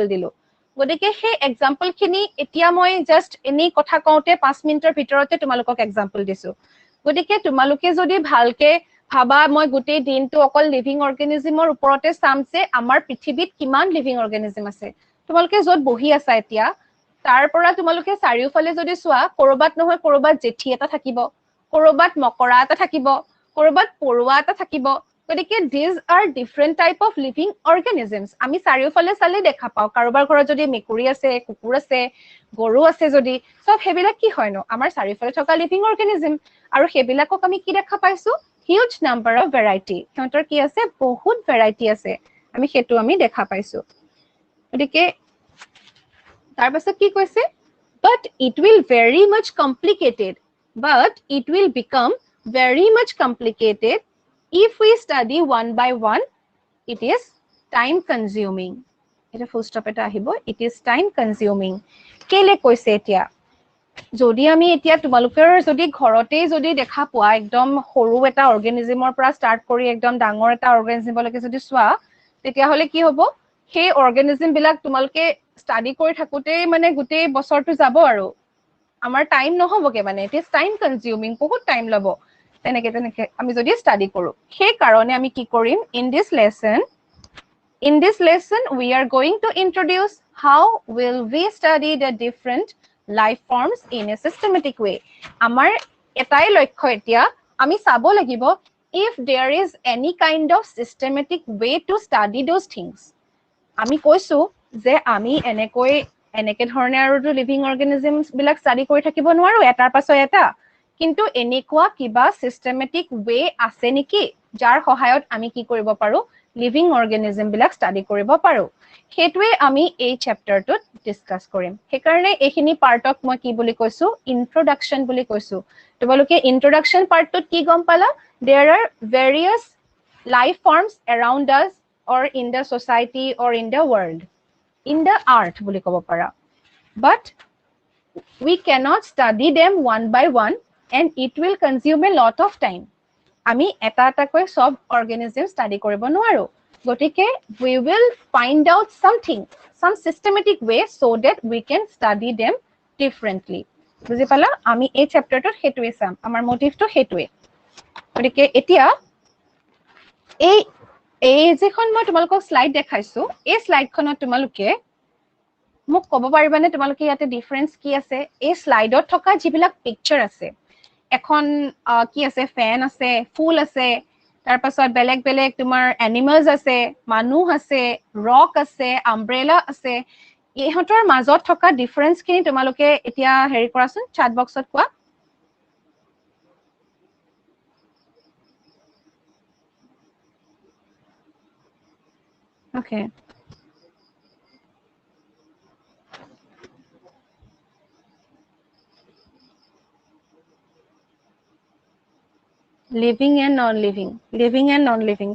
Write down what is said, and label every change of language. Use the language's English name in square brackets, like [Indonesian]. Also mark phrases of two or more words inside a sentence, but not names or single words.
[Assamese] দিলো গতিকে সেই এক্সাম্পল খিনি এতিয়া মই জাস্ট এনি কথা কওঁতে 5 মিনিটৰ ভিতৰতে তোমালোকক এক্সাম্পল দিছো গতিকে তোমালোকে যদি ভালকে ভাবা মই গোটেই দিনটো অকল [English] living organism [Assamese] ওপৰতে চামছে আমাৰ পৃথিৱীত কিমান [English] living organism [Assamese] আছে তোমালোকে যত বহি আছা এতিয়া তাৰ পৰা তোমালোকে চাৰিওফালে যদি চোৱা কৰবাত নহয় কৰবাত জেঠি এটা থাকিব কৰবাত মকৰা এটা থাকিব কৰবাত পৰুৱা এটা থাকিব গতিকে [English] these are different type of living organisms [Assamese] আমি চাৰিওফালে চালে দেখা পাওঁ কাৰোবাৰ ঘৰত যদি মেকুৰী আছে কুকুৰ আছে গৰু আছে যদি সব হেবিলাক কি হয় ন আমাৰ চাৰিওফালে থকা [English] living organism [Assamese] আৰু হেবিলাকক আমি কি দেখা পাইছো [English] huge number of variety [Assamese] সিহঁতৰ কি আছে বহুত ভেৰাইটি আছে আমি হেতু আমি দেখা পাইছো গতিকে তাৰ পাছত কি কৈছে [English] but it will very much complicated but it will become very much complicated if we study one by one it [Assamese] is time consuming এটা [English] full stop [Assamese] এটা আহিব [English] it is time consuming [Assamese] কেলে কৈছে এতিয়া যদি আমি এতিয়া তোমালোকৰ যদি ঘৰতে যদি দেখা পোৱা একদম সৰু এটা অৰ্গানিজমৰ পৰা স্টাৰ্ট কৰি একদম ডাঙৰ এটা অৰ্গানিজমলৈকে যদি চোৱা তেতিয়া হলে কি হ'ব সেই অৰ্গানিজম বিলাক তোমালোকে ষ্টাডি কৰি থাকোতে মানে গোটেই বছৰটো যাব আৰু আমাৰ টাইম নহবগে মানে it is time consuming বহুত টাইম লব তেনেকে আমি যদি ষ্টাডি কৰো সেই কাৰণে আমি কি কৰিম in [English] this lesson we are going to introduce how will we study the different life forms in a systematic way [Assamese] আমাৰ এটাই লক্ষ্য এতিয়া আমি চাব লাগিব [English] if there is any kind of systematic way to study those things [Assamese] আমি কৈছো যে আমি এনেকে ধৰণে আৰু লিভিং অৰ্গানিজমছ বিলাক ষ্টাডি কৰি থাকিব নোৱাৰো এটাৰ পাছত এটা কিন্তু এনেকুৱা কিবা [English] systematic way [Assamese] আছে নেকি যাৰ সহায়ত আমি কি কৰিব পাৰো [English] living organism [Assamese] বিলাক ষ্টাডি কৰিব পাৰো হেতুৱে আমি এই চ্যাপ্টাৰটোত ডিসকাস কৰিম হেকাৰণে এইখিনি পাৰ্টক মই কি বুলি কৈছো ইন্ট্ৰোডাকশন বুলি কৈছো তোমালোকে ইন্ট্ৰোডাকশন পাৰ্টটোত কি গম পালা [English] there are various life forms around us or in the society or in the world in the art [Assamese] বুলি ক'ব পাৰা [English] but we cannot study them one by one and it will consume a lot of time [Assamese] আমি এটা এটাকৈ সব অৰ্গানিজম ষ্টাডি কৰিব নোৱাৰো গতিকে [English] we will find out some systematic way so that we can study them differently [Assamese] বুজি পালা আমি এই চ্যাপ্টাৰটোত হেতুৱে চাম আমাৰ মোটিভটো হেতুৱে গতিকে এতিয়া এই যেখন মই তোমালোকক স্লাইড দেখাইছো এই স্লাইডখনত তোমালোকে মোক ক'ব পাৰিবানে তোমালোকে ইয়াতে ডিফাৰেন্স কি আছে এই স্লাইডত থকা যিবিলাক পিকচাৰ আছে এখন কি আছে ফেন আছে ফুল আছে তাৰ পাছত বেলেগ বেলেগ তোমাৰ এনিমেলস আছে মানুহ আছে ৰক আছে আমব্ৰেলা আছে ইহঁতৰ মাজত থকা ডিফাৰেন্স খিনি তোমালোকে এতিয়া হেৰি কৰাচোন [English] chat box [Assamese] কোৱা Okay. [English] Living and non-living.